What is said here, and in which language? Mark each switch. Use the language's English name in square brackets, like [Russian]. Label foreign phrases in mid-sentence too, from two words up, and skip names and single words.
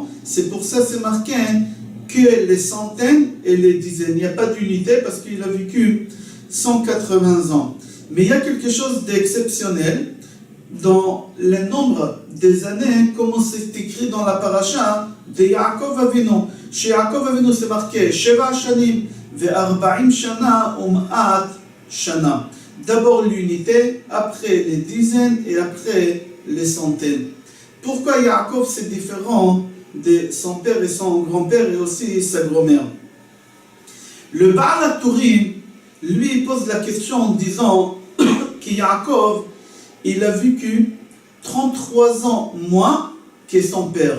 [French] C'est pour ça c'est marqué que les centaines et les dizaines. Il n'y a pas d'unité parce qu'il a vécu 180 ans. Mais il y a quelque chose d'exceptionnel dans le nombre des années, comme c'est écrit dans la paracha de [Hebrew] יעקב אבינו. [French] Chez [Hebrew] יעקב אבינו, [French] c'est marqué [Hebrew] שבע שנים וארבעים שנה ומאת שנה. [French] D'abord l'unité, après les dizaines et après les centaines. Pourquoi Yaakov c'est différent de son père et son grand-père et aussi sa grand-mère? Le Baal HaTurim, lui, pose la question en disant que Yaakov, il a vécu 33 ans moins que son père.